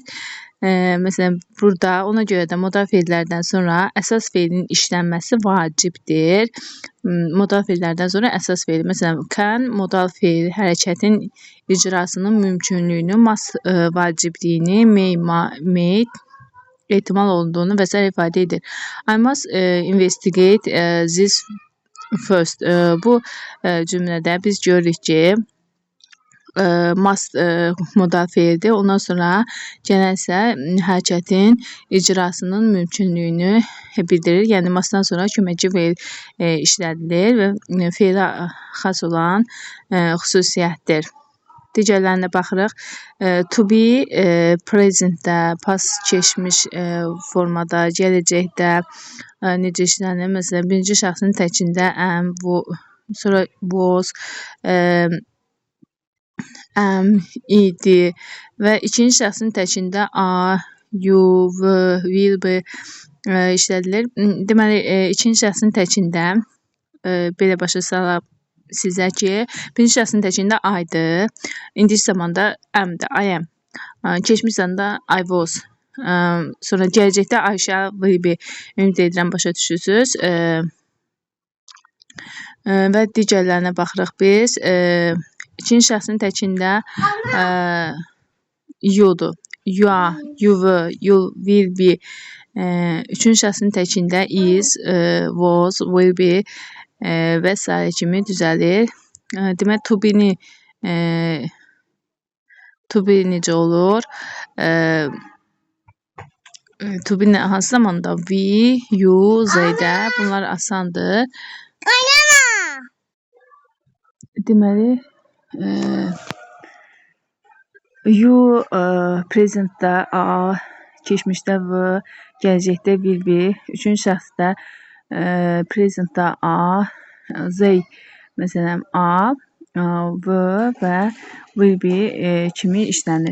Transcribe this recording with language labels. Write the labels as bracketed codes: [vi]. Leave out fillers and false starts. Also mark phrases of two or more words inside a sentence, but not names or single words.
[az] Məsələn, burada ona görə də modal fe'llərdən sonra əsas fe'lin işlənməsi vacibdir. Modal fe'llərdən sonra əsas fe'l. Məsələn, can modal fe'l hərəkətin icrasının mümkünlüyünü, vacibliyini, may ehtimal olduğunu və s. ifadə edir. [en] I must investigate this first. [az] Bu cümlədə biz görürük ki, must modal fe'ldir. Ondan sonra gələn isə hərəkətin icrasının mümkünlüyünü bildirir. Yəni, mustdan sonra köməkçi fe'l işlədilir və fe'lə xas olan xüsusiyyətdir. Digərlərinə baxırıq. [en] To be [az] presentdə, past keçmiş formada, gələcəkdə necə işlənir? Məsələn, birinci şəxsin təkində am, sonra was, am, idi və ikinci şəxsin təkində [en] are, you, were, will be [az] işlədilir. Deməli, ikinci şəxsin təkində belə başa salaq sizə ki, birinci şəxsin təkində I-dır. İndiki zamanda am-dır, [en] I am. [az] Keçmiş zamanda [en] I was. [az] Sonra gələcəkdə [en] I shall, will be. [az] Ümid edirəm başa düşürsünüz. Və digərlərinə baxırıq biz. İkinci şəxsin təkində you-dur. [en] You are, you were, you will be. [az] Üçüncü şəxsin təkində [en] is, was, will be [az] və s. kimi düzəlir. Demək, [en] to be-ni To be [az] necə olur? [en] To be [az] hansı zamanda? [en] We, you, [az] they-də. Bunlar asandır. Deməli, you presentdə A, keçmişdə V, gələcəkdə [en] will be, [az] üçüncü şəxsdə presentdə A, they məsələn A, V və [en] will be [az] kimi işlənir.